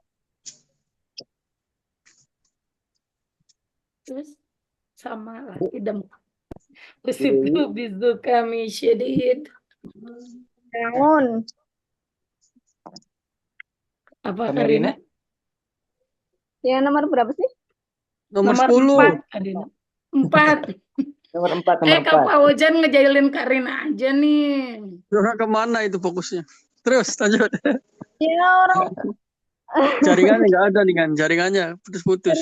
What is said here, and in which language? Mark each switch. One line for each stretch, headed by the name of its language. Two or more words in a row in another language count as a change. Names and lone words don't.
Indonesian: Terus sama lah idem.
Arabic: Usibtu bizukami syadid.
Indonesian: Bangun. Apa Kamerina? Karina? Yang nomor berapa sih? Nomor 10. 4 Karina. 4. Nomor 4, Kak Fauzan ngejailin Karina aja nih. Orang kemana itu fokusnya? Terus, lanjut. Ya orang. Jaringannya nggak ada nih kan, jaringannya putus-putus.